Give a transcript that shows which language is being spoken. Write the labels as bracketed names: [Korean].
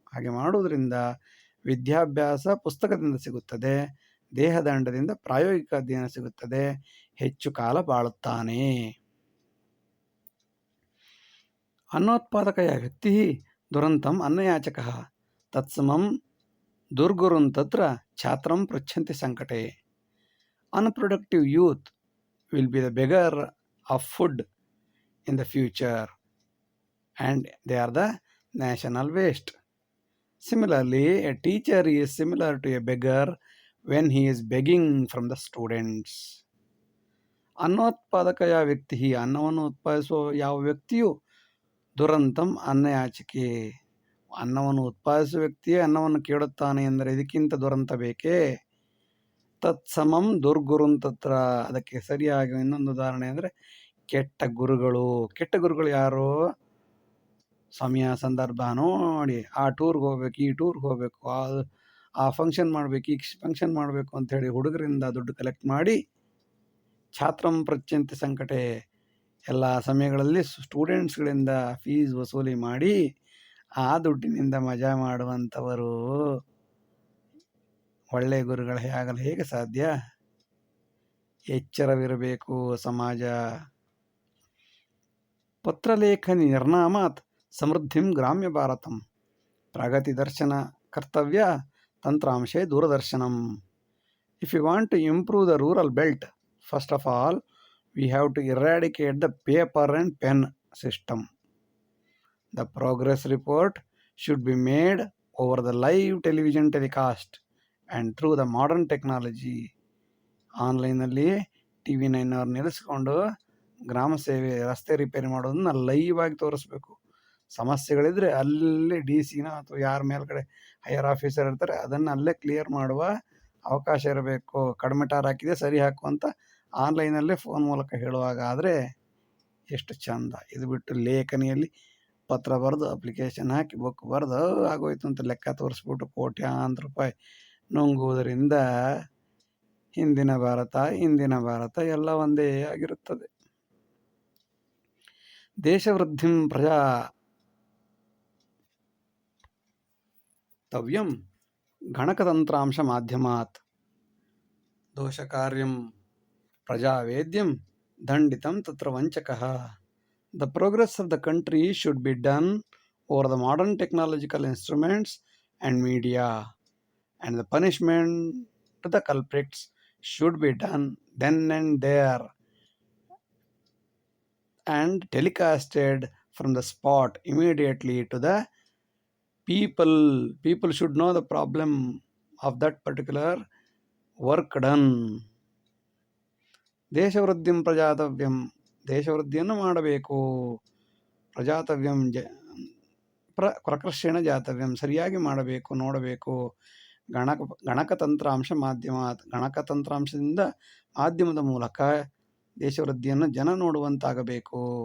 [Kannada] ಹಾಗೆ ಮಾಡೋದ್ರಿಂದ ವಿದ್ಯಾಭ್ಯಾಸ ಪುಸ್ತಕದಿಂದ ಸಿಗುತ್ತದೆ, ದೇಹದಂಡದಿಂದ ಪ್ರಾಯೋಗಿಕ ಅಧ್ಯಯನ ಸಿಗುತ್ತದೆ, ಹೆಚ್ಚು ಕಾಲ ಬಾಳುತ್ತಾನೆ. [Sanskrit] ಅನ್ನೋತ್ಪಾದಕಯ ವ್ಯಕ್ತಿ ದುರಂತಂ ಅನ್ನಯಾಚಕಃ ತತ್ಸಮಂ ದುರ್ಗುರುನ್ ತತ್ರ ಛಾತ್ರಂ ಪೃಚ್ಛಂತಿ ಸಂಕಟೆ. [English] Unproductive youth will be the beggar of food in the future, and they are the national waste. Similarly, a teacher is similar to a beggar when he is begging from the students. [Sanskrit] ಅನ್ನೋತ್ಪಾದಕಯ ವ್ಯಕ್ತಿ, [Kannada] ಅನ್ನವನ್ನು ಉತ್ಪಾದಿಸುವ ಯಾವ ವ್ಯಕ್ತಿಯು [Sanskrit] ದುರಂತಂ ಅನ್ನಯಾಚಿಕೆ, [Kannada] ಅನ್ನವನ್ನು ಉತ್ಪಾದಿಸುವ ವ್ಯಕ್ತಿಯೇ ಅನ್ನವನ್ನು ಕೇಳುತ್ತಾನೆ ಎಂದರೆ ಇದಕ್ಕಿಂತ ದುರಂತ ಬೇಕೇ? [Sanskrit] ತತ್ಸಮಂ ದುರ್ಗುರುನ್ ತತ್ರ. [Kannada] ಅದಕ್ಕೆ ಸರಿಯಾಗಿ ಇನ್ನೊಂದು ಉದಾಹರಣೆ ಅಂದರೆ ಕೆಟ್ಟ ಗುರುಗಳು. ಕೆಟ್ಟ ಗುರುಗಳು ಯಾರು? ಸಮಯ ಸಂದರ್ಭ ನೋಡಿ ಆ ಟೂರ್ಗೆ ಹೋಗ್ಬೇಕು, ಈ ಟೂರ್ಗೆ ಹೋಗಬೇಕು, ಆ ಫಂಕ್ಷನ್ ಮಾಡಬೇಕು, ಈ ಫಂಕ್ಷನ್ ಮಾಡಬೇಕು ಅಂಥೇಳಿ ಹುಡುಗರಿಂದ ದುಡ್ಡು ಕಲೆಕ್ಟ್ ಮಾಡಿ [Sanskrit] ಛಾತ್ರಂ ಪೃಚ್ಛಂತಿ ಸಂಕಟೆ, [Kannada] ಎಲ್ಲ ಸಮಯಗಳಲ್ಲಿ ಸ್ಟೂಡೆಂಟ್ಸ್ಗಳಿಂದ ಫೀಸ್ ವಸೂಲಿ ಮಾಡಿ ಆ ದುಡ್ಡಿನಿಂದ ಮಜಾ ಮಾಡುವಂಥವರು ಒಳ್ಳೆಯ ಗುರುಗಳು ಆಗಲು ಹೇಗೆ ಸಾಧ್ಯ? ಎಚ್ಚರವಿರಬೇಕು ಸಮಾಜ. [Sanskrit] ಪತ್ರಲೇಖನಿ ನಿರ್ನಾಮಾತ್ ಸಮೃದ್ಧಿಂ ಗ್ರಾಮ್ಯ ಭಾರತಂ. ಪ್ರಗತಿ ದರ್ಶನ ಕರ್ತವ್ಯ ತಂತ್ರಾಂಶೇ ದೂರದರ್ಶನಂ. [English] If you want to improve the rural belt, first of all, we have to eradicate the paper and pen system. The progress report should be made over the live television telecast and through the modern technology. [Kannada] ಆನ್ಲೈನಲ್ಲಿ TV9 ಅವ್ರು ನಿಲ್ಲಿಸ್ಕೊಂಡು ಗ್ರಾಮ ಸೇವೆ, ರಸ್ತೆ repair ಮಾಡೋದನ್ನ live ಆಗಿ ತೋರಿಸ್ಬೇಕು. ಸಮಸ್ಯೆಗಳಿದ್ರೆ ಅಲ್ಲೇ DC ಅಥವಾ ಯಾರ ಮೇಲ್ಗಡೆ ಹೈಯರ್ ಆಫೀಸರ್ ಇರ್ತಾರೆ ಅದನ್ನು ಅಲ್ಲೇ ಕ್ಲಿಯರ್ ಮಾಡುವ ಅವಕಾಶ ಇರಬೇಕು. ಕಡಿಮೆ ಟಾರ್ ಹಾಕಿದೆ ಸರಿ ಹಾಕು ಅಂತ ಆನ್ಲೈನಲ್ಲೇ ಫೋನ್ ಮೂಲಕ ಹೇಳುವಾಗ ಆದರೆ ಎಷ್ಟು ಚಂದ. ಇದು ಬಿಟ್ಟು ಲೇಖನಿಯಲ್ಲಿ ಪತ್ರ ಬರೆದು ಅಪ್ಲಿಕೇಶನ್ ಹಾಕಿ ಬುಕ್ ಬರೆದು ಆಗೋಯ್ತು ಅಂತ ಲೆಕ್ಕ ತೋರಿಸ್ಬಿಟ್ಟು ಕೋಟ್ಯಾಂತರ ರೂಪಾಯಿ ನುಂಗುವುದರಿಂದ ಇಂದಿನ ಭಾರತ ಎಲ್ಲ ಒಂದೇ ಆಗಿರುತ್ತದೆ. [Sanskrit] ದೇಶವೃದ್ಧಿಂ ಪ್ರಜಾತವ್ಯಂ ಗಣಕತಂತ್ರಾಂಶ ಮಾಧ್ಯಮಾತ್. ದೋಷಕಾರ್ಯಂ ಪ್ರಜಾವೇದ್ಯಂ ದಂಡಿತಂ ತತ್ರ ವಂಚಕಃ. [English] The progress of the country should be done over the modern technological instruments and media, and the punishment to the culprits should be done then and there and telecasted from the spot immediately to the people. People should know the problem of that particular work done. [Sanskrit] ದೇಶವೃದ್ಧಿಂ ಪ್ರಜಾತವ್ಯಂ, [Kannada] ದೇಶವೃದ್ಧಿಯನ್ನು ಮಾಡಬೇಕು. [Sanskrit] ಪ್ರಜಾತವ್ಯಂ ಪ್ರಕರ್ಷೇಣ ಜಾತವ್ಯಂ, [Kannada] ಸರಿಯಾಗಿ ಮಾಡಬೇಕು, ನೋಡಬೇಕು. [Sanskrit] ಗಣಕತಂತ್ರಾಂಶ ಮಾಧ್ಯಮಾತ್, [Kannada] ಗಣಕತಂತ್ರಾಂಶದಿಂದ ಮಾಧ್ಯಮದ ಮೂಲಕ ದೇಶವೃದ್ಧಿಯನ್ನು ಜನ ನೋಡುವಂತಾಗಬೇಕು.